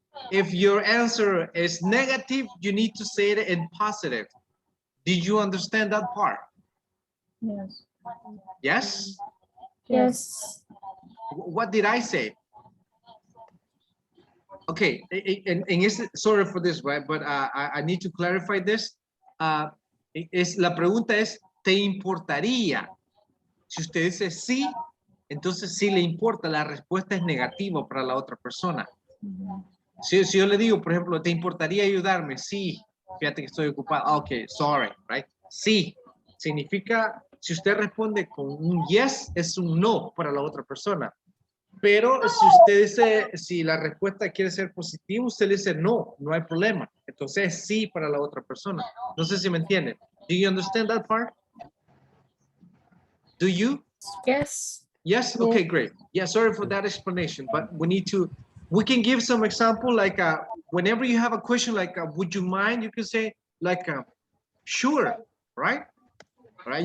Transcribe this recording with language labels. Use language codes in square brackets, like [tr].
[en] If your answer is negative, you need to say it in positive. Did you understand that part? Yes. Yes? Yes. What did I say? Okay, sorry for this, right? But I need to clarify this. [es] La pregunta es, ¿te importaría? Si usted dice sí, entonces sí le importa. La respuesta es negativa para la otra persona. Si yo le digo, por ejemplo, ¿te importaría ayudarme? Sí. Fíjate que estoy ocupado. [en] Ok, sorry, right? [es] Sí. Significa, si usted responde con un yes, es un no para la otra persona. Pero si usted dice, si la respuesta quiere ser positiva, usted le dice no, no hay problema. Entonces sí para la otra persona. No sé si me entiende. [en] Do you understand that part? Do you? Yes. Yes? Okay, great. Yeah, sorry for that explanation, but we can give some example, like whenever you have a question like, would you mind? You can say like, sure, right? Right?